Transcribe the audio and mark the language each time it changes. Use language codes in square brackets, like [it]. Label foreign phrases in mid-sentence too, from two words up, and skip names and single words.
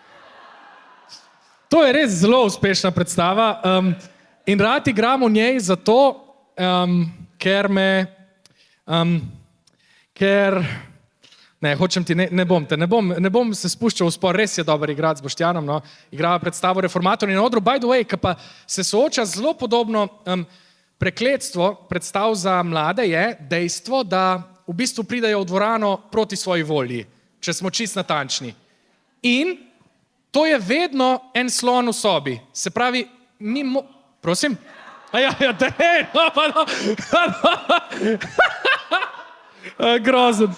[sl] To je res zelo uspešna predstava in rad igram v njej zato, ker ne, hočem ti, ne bom se spuščal v spor, res je dober igrati z Boštjanom, no, igrava predstavo Reformatorji na odru, [en] by the way, [sl] ki pa se sooča zelo podobno. Prekletstvo predstav za mlade je dejstvo, da v bistvu pridejo v dvorano proti svoji volji, če smo čisto natančni. In to je vedno en slon v sobi. Se pravi, prosim? Grozen.